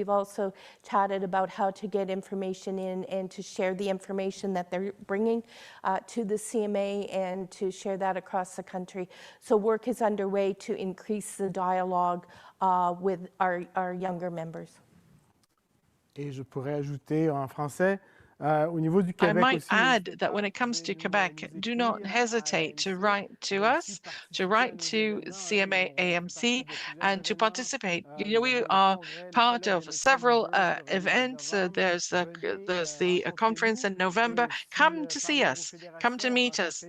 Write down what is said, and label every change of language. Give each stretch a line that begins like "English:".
English: We've also chatted about how to get information in and to share the information that they're bringing to the CMA and to share that across the country. So work is underway to increase the dialogue with our younger members.
French: Et je pourrais ajouter en français, au niveau du Québec
English: I might
French: aussi,
English: add that when it comes to Quebec, do not hesitate to write to us, to write to CMA AMC, and to participate. We are part of several events. There's the conference in November. Come to see us. Come to meet us.